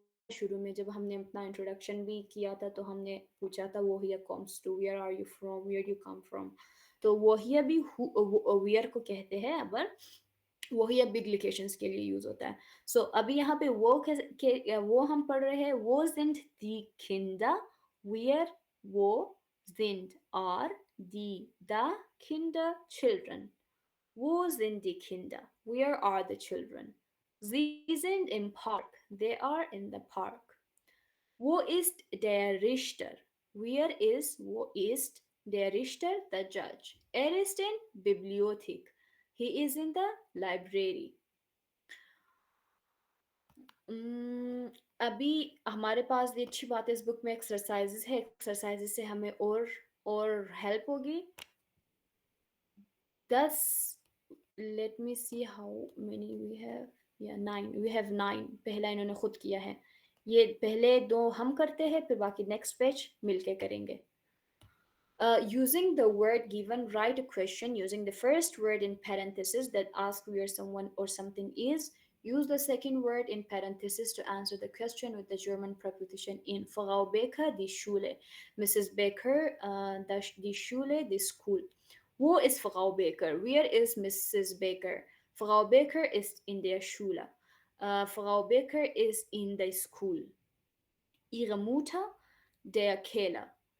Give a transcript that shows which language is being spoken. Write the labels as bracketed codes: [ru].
[hi] शुरू में जब हमने अपना इंट्रोडक्शन भी किया था, तो हमने पूछा था वो here comes to, [en] Where are you from, where you come from. [hi] तो वो हियर भी वेयर को कहते हैं, अगर वो हियर बिग लोकेशंस के लिए यूज होता है। सो अभी यहाँ पे वो हम पढ़ रहे हैं, [de] वो sind die Kinder, where wo sind are die the Kinder children, wo sind die Kinder, [en] where are the children, [de] sie sind im Park, [en] they are in the park. [de] Wo ist der Richter? [en] Where is [de] wo ist der Richter, [en] the judge? [de] Er ist in Bibliothek. [en] He is in the library. [hi] अभी हमारे पास ये अच्छी बात है, इस book में exercises है, exercises से हमें और हेल्प होगी। [en] 10 let me see how many we have, yeah 9, we have 9 । [hi] पहला इन्होंने खुद किया है, ये पहले 2 हम करते हैं, फिर बाकी नेक्स्ट पेज मिलके करेंगे। [en] Using the word given, write a question using the first word in parentheses that asks where someone or something is. Use the second word in parentheses to answer the question with the German preposition in. [de] Frau Becker, die Schule. Mrs. Becker, die Schule, die School. Wo ist Frau Becker? [en] Where is Mrs. Becker? [de] Frau Becker ist in der Schule. Frau Becker ist in der School. Ihre Mutter, der Keller.